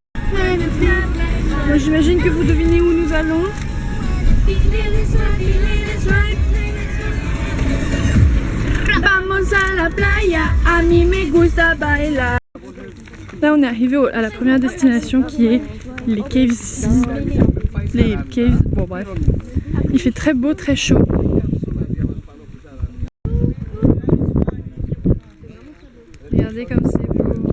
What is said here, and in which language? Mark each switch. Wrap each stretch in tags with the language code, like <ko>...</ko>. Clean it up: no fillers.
<fr>Moi, j'imagine que vous devinez où nous allons.</fr> <es>Vamos a la playa, a mí me gusta bailar.</es> <fr>Là, on est arrivé à la première destination qui est les Caves 6. Les Caves, bon bref. Il fait très beau, très chaud. Regardez comme c'est beau.</fr>